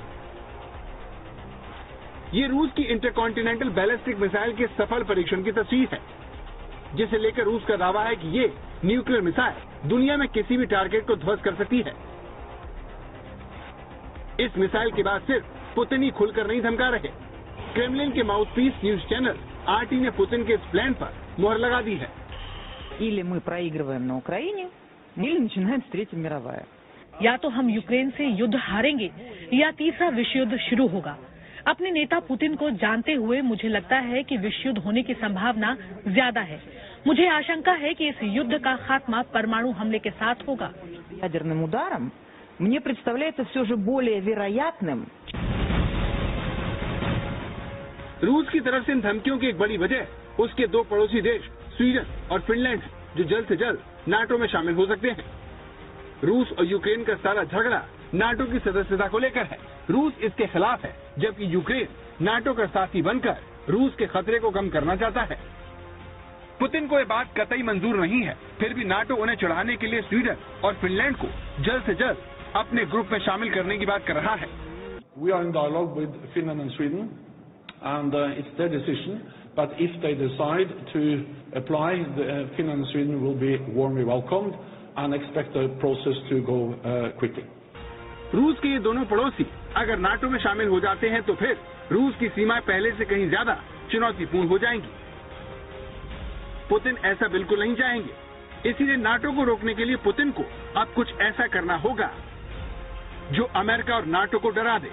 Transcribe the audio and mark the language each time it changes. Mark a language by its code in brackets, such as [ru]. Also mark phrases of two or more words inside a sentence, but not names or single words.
[hi] ये रूस की [en] intercontinental ballistic missile [hi] के सफल परीक्षण की तस्वीर है, जिसे लेकर रूस का दावा है कि ये [en] nuclear missile [hi] दुनिया में किसी भी टारगेट को ध्वस्त कर सकती है। इस मिसाइल के बाद सिर्फ पुतिन ही खुलकर नहीं धमका रहे। क्रेमलिन के [en] mouthpiece news channel [hi] RT ने पुतिन के इस प्लान पर मुहर लगा दी है। [ru] Или мы проигрываем на Украине, или начинается Третья мировая. [hi] या तो हम यूक्रेन से युद्ध हारेंगे या तीसरा विश्व युद्ध शुरू होगा। अपने नेता पुतिन को जानते हुए मुझे लगता है कि विश्व युद्ध होने की संभावना ज्यादा है। मुझे आशंका है कि इस युद्ध का खात्मा परमाणु हमले के साथ होगा। [ru] Ядерным ударом мне представляется все же более вероятным. [hi] रूस की तरफ से इन धमकियों की एक बड़ी वजह उसके दो पड़ोसी देश स्वीडन और फिनलैंड जो जल्द से जल्द नाटो में शामिल हो सकते हैं। रूस और यूक्रेन का सारा झगड़ा नाटो की सदस्यता को लेकर है। रूस इसके खिलाफ है, जबकि यूक्रेन नाटो का साथी बनकर रूस के खतरे को कम करना चाहता है। पुतिन को ये बात कतई मंजूर नहीं है, फिर भी नाटो उन्हें चढ़ाने के लिए स्वीडन और फिनलैंड को जल्द से जल्द अपने ग्रुप में शामिल करने की बात कर रहा है। [en] We are in dialogue with Finland and Sweden, and it's their decision. But if they decide to apply, Finland and Sweden will be warmly welcomed and expect the process to go quickly. [hi] रूस के ये दोनों पड़ोसी अगर नाटो में शामिल हो जाते हैं तो फिर रूस की सीमाएं पहले से कहीं ज्यादा चुनौतीपूर्ण हो जाएंगी। पुतिन ऐसा बिल्कुल नहीं चाहेंगे, इसीलिए नाटो को रोकने के लिए पुतिन को अब कुछ ऐसा करना होगा जो अमेरिका और नाटो को डरा दे।